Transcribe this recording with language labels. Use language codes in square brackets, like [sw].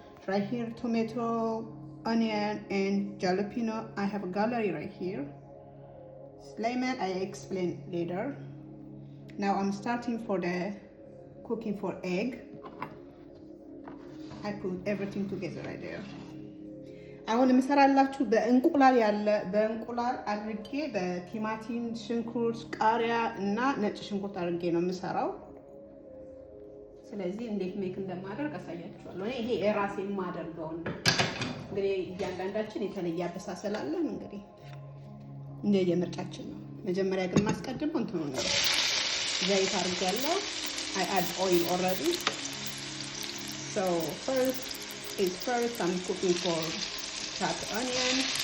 [en] Right here, tomato, onion, and jalapeno. I have a gallery right here. Lemon I explain later. Now I'm starting for the cooking for egg. I put everything together right there. [am] አሁን የምሰራላችሁ በእንቁላል ያለ በእንቁላል አድርጌ በቲማቲም፣ ሽንኩርት፣ ቃሪያ እና ነጭ ሽንኩርት አድርጌ ነው የምሰራው። ስለዚህ እንዴት ሜክ እንደማደርግ አሳያችኋለሁ። ይሄ የራሴ የማደርገው ነው። እንግዲህ እያንዳንዳችን የተለየ አበሳሰል አለን። እንግዲህ እንደ የምርጫችን ነው። መጀመሪያ ግን ማስቀድመው እንትኑ ነው ዘይት አድርጌያለሁ። [en] I add oil already. So first I'm cooking for chopped onion.